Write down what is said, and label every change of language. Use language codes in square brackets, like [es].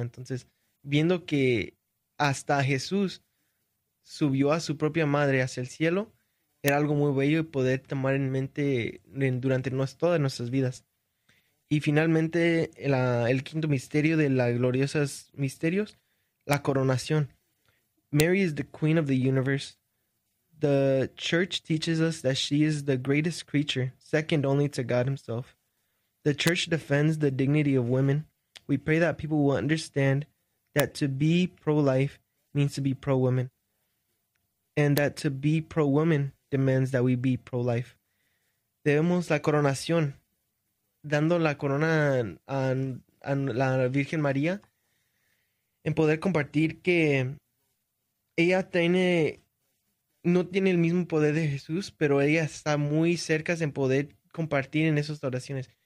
[es] Entonces, viendo que hasta Jesús subió a su propia madre hacia el cielo, era algo muy bello y poder tomar en mente durante todas nuestras vidas. Y finalmente, el quinto misterio de las gloriosas misterios, la coronación. [en] Mary is the queen of the universe. The church teaches us that she is the greatest creature, second only to God himself. The church defends the dignity of women. We pray that people will understand that to be pro-life means to be pro-woman, and that to be pro-woman demands that we be pro-life. [es] Debemos la coronación, dando la corona a la Virgen María, en poder compartir que ella no tiene el mismo poder de Jesús, pero ella está muy cerca en poder compartir en esas oraciones.